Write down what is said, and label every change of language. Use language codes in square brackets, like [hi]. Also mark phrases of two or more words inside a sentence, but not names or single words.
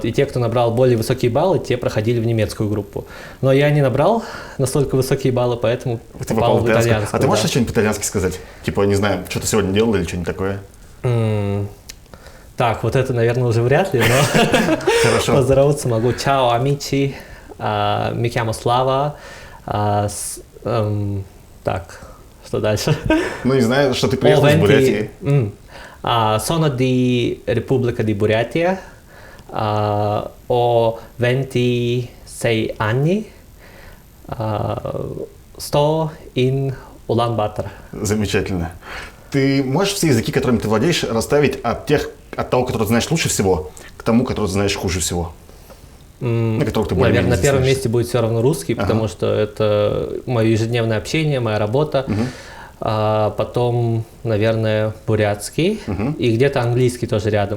[ru] И те, кто набрал более высокие баллы, те проходили в немецкую группу. Но я не набрал настолько высокие баллы, поэтому попал в итальянскую. А ты можешь что-нибудь по-итальянски сказать? Типа, не знаю, что ты сегодня делал или что-нибудь такое? Так, вот это, наверное, уже вряд ли, но Хорошо. Поздороваться могу. Чао, [it] амичи, mi chiamo Slava. Так, что дальше? Ну, не знаю, что ты приехал из Бурятии. Sono di Repubblica di Buryatia. Ho 26 anni. Sto in Ulaanbaatar. [ru] Замечательно. Ты можешь все языки, которыми ты владеешь, расставить от того, который ты знаешь лучше всего, к тому, который ты знаешь хуже всего? На которых ты более-менее Наверное, на первом знаешь. месте будет все равно русский, потому что это мое ежедневное общение, моя работа. Потом, наверное, бурятский и где-то английский тоже рядом.